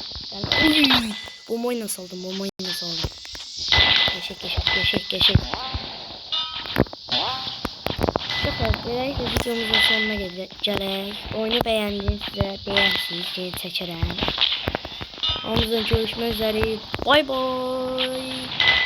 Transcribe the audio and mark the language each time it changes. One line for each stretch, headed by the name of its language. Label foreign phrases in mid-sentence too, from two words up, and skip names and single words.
Turkish: Uy! Bombayı nasıl aldım? Bombayı nasıl aldım? Geçek. Süper.
Azerbaijani: Beləliklə videomuzun sonuna gələk. Oyunu bəyəndinizsə deyərsiniz, geri çəkərəm. Hamınızla görüşmək üzere. Bay bay.